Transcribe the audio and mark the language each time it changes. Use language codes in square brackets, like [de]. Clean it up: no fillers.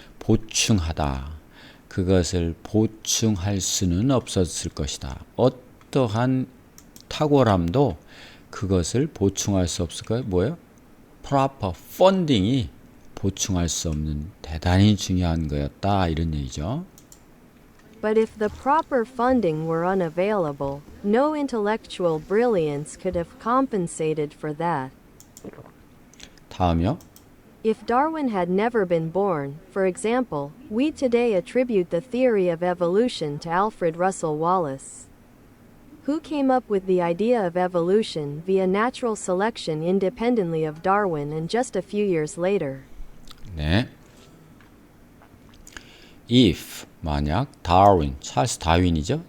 [ko] 보충하다. 그것을 보충할 수는 없었을 것이다. 어떠한 탁월함도 그것을 보충할 수 없을 거예요. 뭐예요? [en] proper funding [ko] 이 보충할 수 없는 대단히 중요한 거였다. 이런 얘기죠. [en] But if the proper funding were unavailable, no intellectual brilliance could have compensated for that. [ko] 다음이요. [en] If Darwin had never been born, for example, we today attribute the theory of evolution to Alfred Russel Wallace, who came up with the idea of evolution via natural selection independently of Darwin and just a few years later. [ko] 네. If 만약 다윈, 찰스 다윈이죠.